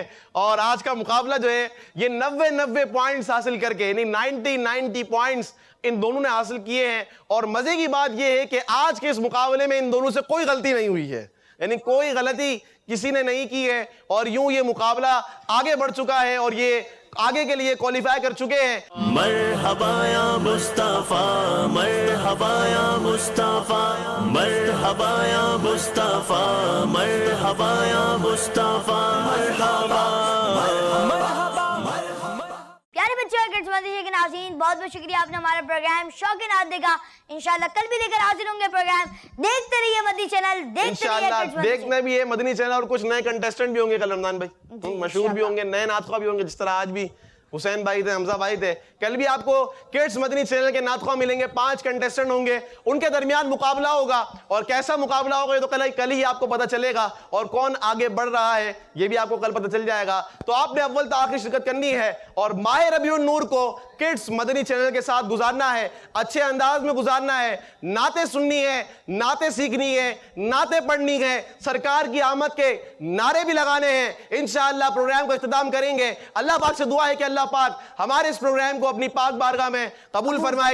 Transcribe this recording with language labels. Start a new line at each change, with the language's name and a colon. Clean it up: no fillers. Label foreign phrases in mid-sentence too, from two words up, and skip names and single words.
Urdu: اور آج کا مقابلہ جو ہے یہ 90 پوائنٹس حاصل کر کے, یعنی 90 پوائنٹس ان دونوں نے حاصل کیے ہیں. اور مزے کی بات یہ ہے کہ آج کے اس مقابلے میں ان دونوں سے کوئی غلطی نہیں ہوئی ہے, یعنی کوئی غلطی کسی نے نہیں کی ہے. اور یوں یہ مقابلہ آگے بڑھ چکا ہے اور یہ آگے کے لیے کوالیفائی کر چکے ہیں.
Arabic: مرحبا یا مصطفیٰ, مرحبا یا مصطفیٰ, مرحبا یا مصطفیٰ, مرحبا یا مصطفیٰ, مرحبا.
Urdu: پیارے بچوں اور کڈس مدرسے کے ناظرین, بہت بہت شکریہ, آپ نے ہمارا پروگرام شوق نعت دیکھا. انشاءاللہ کل بھی لے کر حاضر ہوں گے پروگرام. دیکھتے رہیے مدنی چینل, دیکھتے رہیے کڈس مدرسے. دیکھنا بھی ہے مدنی چینل, اور کچھ نئے کنٹیسٹنٹ بھی ہوں گے کل رمضان بھائی, مشہور بھی ہوں گے, نئے نعت خواہ بھی ہوں گے, جس طرح آج بھی حسین بھائی تھے, حمزہ بھائی تھے. کل بھی آپ کو کڈس مدنی چینل کے نعت خواہ ملیں گے, 5 کنٹیسٹنٹ ہوں گے, ان کے درمیان مقابلہ ہوگا. اور کیسا مقابلہ ہوگا یہ تو کل ہی آپ کو پتہ چلے گا, اور کون آگے بڑھ رہا ہے یہ بھی آپ کو کل پتہ چل جائے گا. تو آپ نے اول تا آخر شرکت کرنی ہے, اور ماہ ربیع النور کو کڈز مدنی چینل کے ساتھ گزارنا ہے، اچھے انداز میں گزارنا ہے، نعتیں سننی ہیں، نعتیں سیکھنی ہیں، نعتیں پڑھنی ہیں، سرکار کی آمد کے نعرے بھی لگانے ہیں. انشاءاللہ پروگرام کو اختتام کریں گے۔ اللہ پاک سے دعا ہے کہ اللہ پاک ہمارے اس پروگرام کو اپنی پاک بارگاہ میں قبول فرمائے.